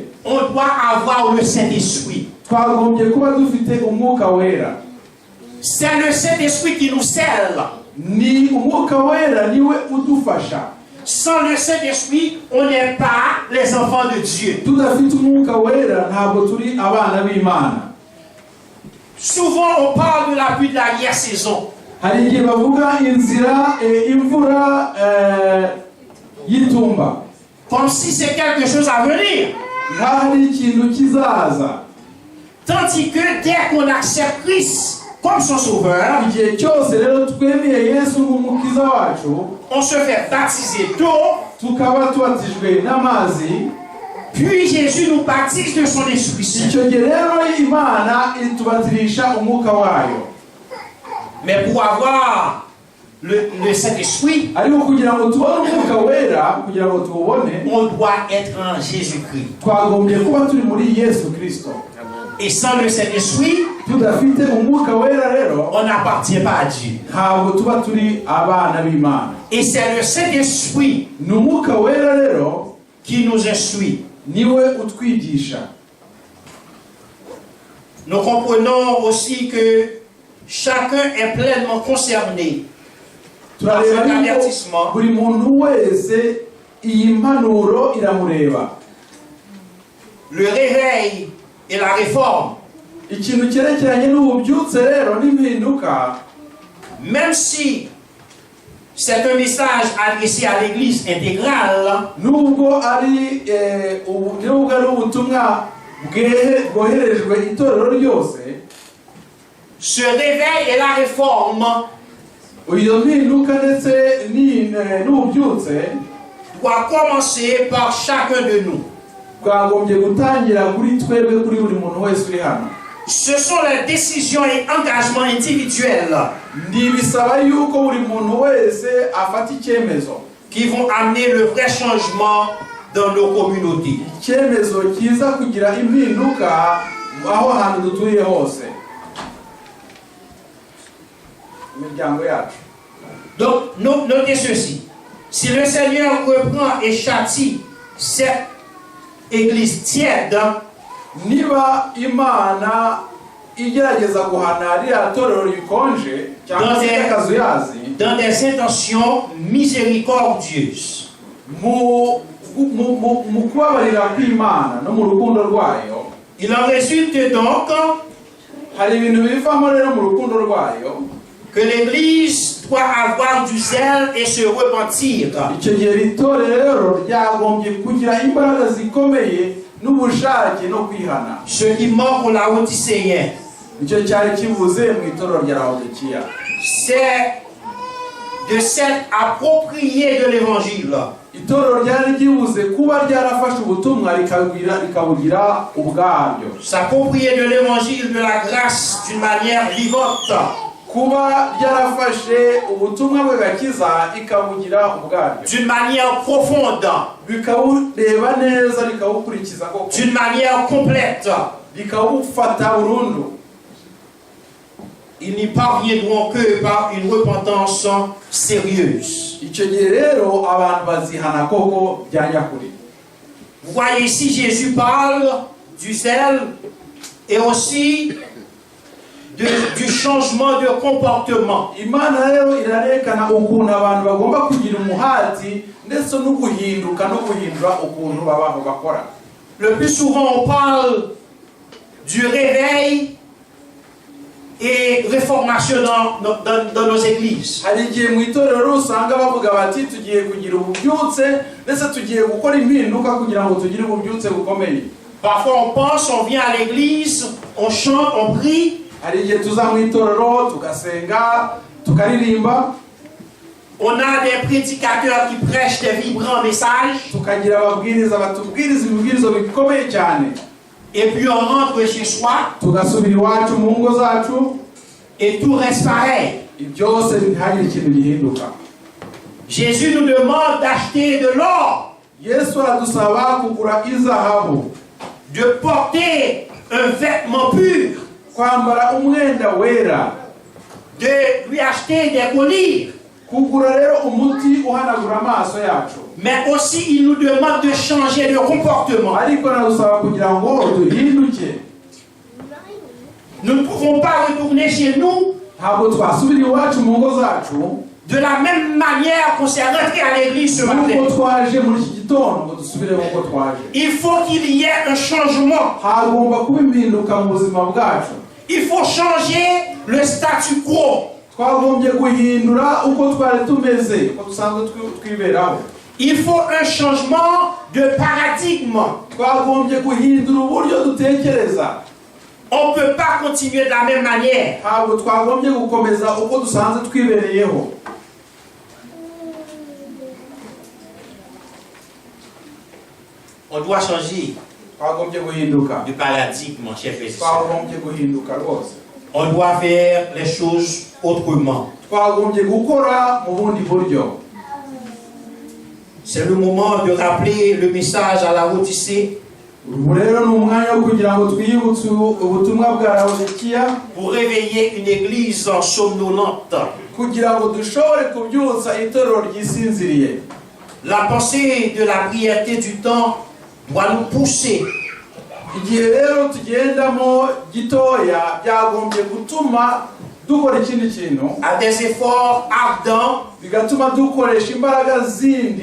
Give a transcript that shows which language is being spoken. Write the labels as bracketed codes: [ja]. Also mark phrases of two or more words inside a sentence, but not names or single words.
[fr] on doit avoir le Saint-Esprit. [rw] twagombye kuba dufite umwuka wera. [fr] C'est le Saint-Esprit qui nous scelle. [rw] ni umwuka wera niwe udufasha. [fr] Sans le Saint-Esprit, on n'est pas les enfants de Dieu. [rw] Tudafite umwuka wera ntabwo turi abana b'Imana. [fr] Souvent on parle de la pluie de la guerre-saison. [rw] Hari igihe bavuga inzira imvura y'itumba, [fr] Comme si c'est quelque chose à venir. [rw] hari ikintu kizaza. [fr] Tandis que dès qu'on accepte Christ comme son sauveur, [rw] Igihe cyose rero twemeye Yesu nk'umukiza wacu, [fr] on se fait baptiser d'eau, [rw] tukaba tubatijwe n'amazi, [fr] puis Jésus nous baptise de son Esprit Saint. [rw] icyo gihe rero Imana itubatirisha umwuka wayo. [fr] Mais pour avoir le Saint-Esprit, [rw] Ariko kugira ngo tubone umwuka wera, kugira ngo tuwubone, [fr] on doit être en Jésus-Christ. [rw] twagombye kuba turi muri Yesu Kristo. [fr] Et sans le Saint-Esprit, [rw] Tudafite umwuka wera rero, [fr] on n'appartient pas à Dieu. [rw] ntabwo tuba turi abana b'Imana. [fr] Et c'est le Saint-Esprit [rw] Ni umwuka wera rero [fr] qui nous instruit. [rw] niwe utwigisha. [fr] Nous comprenons aussi que chacun est pleinement concerné par [rw] Turareba [fr] cet [rw] yuko [fr] avertissement. [rw] buri muntu wese iyi mpanuro iramureba. [fr] Le réveil et la réforme, [rw] Ikintu cyerekeranye n'ububyutse rero n'impinduka, [fr] même si c'est un message adressé à l'Église intégrale, [rw] nubwo ari ubutumwa bwoherejwe itorero ryose, [fr] ce réveil et la réforme [rw] iyo mpinduka ndetse n'ububyutse [fr] doit commencer par chacun de nous. [rw] bwagombye gutangira kuri twebwe, kuri buri muntu wese uri hano. [fr] Ce sont les décisions et engagements individuels [rw] Bisaba yuko buri muntu wese afata icyemezo, [fr] qui vont amener le vrai changement dans nos communautés. [rw] icyemezo kiza kugira impinduka aho hantu dutuye hose, imiryango yacu. [fr] Donc, notez ceci. Si le Seigneur reprend et châtie cette église tiède, [rw] Niba Imana igerageza guhana ririya torero rikonje cyangwa se akazuyazi [fr] dans des intentions miséricordieuses, [rw] mu kubabarira kw'Imana no mu rukundo rwayo, [fr] il en résulte donc [rw] hari ibintu bivamo rero mu rukundo rwayo, [fr] que l'Église doit avoir du zèle et se repentir. [rw] icyo gihe itorero ryagombye kugira imbaraga zikomeye n'ubushake no kwihana. [fr] Ce qui manque aux Laodicéens, [rw] Icyo cyari kivuze mu itorero rya Laodikiya, [fr] c'est de s'être approprié de l'Évangile. [rw] itorero ryari ribuze kuba ryarafashe ubutumwa rikabugira ubwaryo, [fr] S'approprier de l'Évangile de la grâce d'une manière vivante. [rw] kuba ryarafashe ubutumwa bw'agakiza ikabugira ubwaryo, [fr] D'une manière profonde, [rw] bikabureba neza, rikabukurikiza koko, [fr] d'une manière complète. [rw] rikabufata burundu. [fr] Ils n'y parviendront que par une repentance sérieuse. [rw] Icyo gihe rero abantu bazihana koko bya nyakuri. [fr] Vous voyez ici, Jésus parle du zèle et aussi du changement de comportement. [rw] Imana rero irarekana ukuntu abantu bagomba kugira umuhati ndetse no guhinduka no guhindura ukuntu babaho bakora. [fr] Le plus souvent, on parle du réveil et réformation dans nos églises. [rw] Hari igihe mu itorero usanga bavuga bati tugiye kugira ububyutse ndetse tugiye gukora impinduka kugira ngo tugire ububyutse bukomeye. [fr] Parfois, on pense, on vient à l'église, on chante, on prie. [rw] Hari igihe tuza mu itorero tugasenga tukaririmba, [fr] On a des prédicateurs qui prêchent des vibrants messages. [rw] tukagira ababwiriza batubwiriza ibibwirizo bikomeye cyane, [fr] Et puis on rentre chez soi [rw] tugasubira iwacu mu ngo zacu, [fr] et tout reste pareil. [rw] byose ntihagire ikintu gihinduka. [fr] Jésus nous demande d'acheter de l'or, [rw] Yesu aradusaba kugura izahabu, [fr] de porter un vêtement pur, [rw] kwambara umwenda wera, [fr] de lui acheter des collyres. [rw] kugura rero umuti uhanagura amaso yacu. [fr] Mais aussi il nous demande de changer de comportement. [rw] Ariko aradusaba kugira ngo duhinduke. [fr] Nous ne pouvons pas retourner chez nous [rw] Ntabwo twasubira iwacu mu ngo zacu [fr] De la même manière qu'on s'est rentré à l'église ce matin, [rw] nk'uko twaje muri iki gitondo ngo dusubire nk'uko twaje, [fr] il faut qu'il y ait un changement. [rw] hagomba kuba impinduka mu buzima bwacu. [fr] Il faut changer le statu quo. [rw] Twagombye guhindura uko twari tumeze, uko dusanzwe twiberaho. [fr] Il faut un changement de paradigme. [rw] Twagombye guhindura uburyo dutekereza. [fr] On ne peut pas continuer de la même manière. [rw] Ntabwo twagombye gukomeza uko dusanzwe twibereyeho. [fr] On doit changer [rw] Twagombye guhinduka. [fr] de paradigme, mon cher frère et sœur. [rw] Twagombye guhinduka rwose. [fr] On doit faire les choses autrement. [rw] Twagombye gukora mu bundi buryo. [fr] C'est le moment de rappeler le message à la Laodicée [rw] Ubu rero ni umwanya wo kugira ngo twiyibutse ubutumwa bwa Laodikiya, [fr] pour réveiller une église somnolente. [rw] kugira ngo dushobore kubyutsa itorero ryisinziriye. [fr] La pensée de la brièveté du temps doit nous pousser [rw] Igihe rero tugendamo gitoya byagombye gutuma dukora ikindi kintu, [fr] à des efforts ardents, [rw] bigatuma dukoresha imbaraga zindi